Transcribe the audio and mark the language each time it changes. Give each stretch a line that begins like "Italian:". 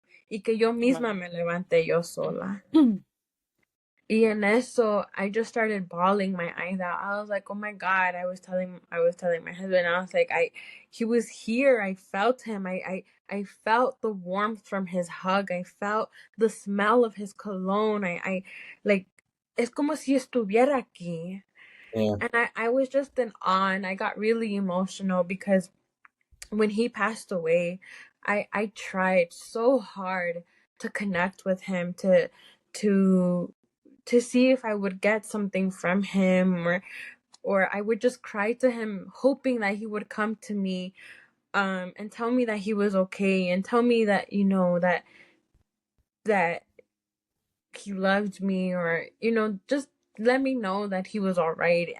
Spanish: Y que yo misma me levanté yo sola. Y en eso,
English: I just started bawling my eyes out. I was like, oh my God. I was telling my husband, I was like, he was here. I felt him. I felt the warmth from his hug. I felt the smell of his cologne. I like,
Spanish: es como si estuviera aquí.
English: Yeah. And I was just in awe, and I got really emotional because when he passed away, I tried so hard to connect with him, to see if I would get something from him, or I would just cry to him hoping that he would come to me and tell me that he was okay, and tell me that, you know, that he loved me, or, you know, just let me know that he was all right.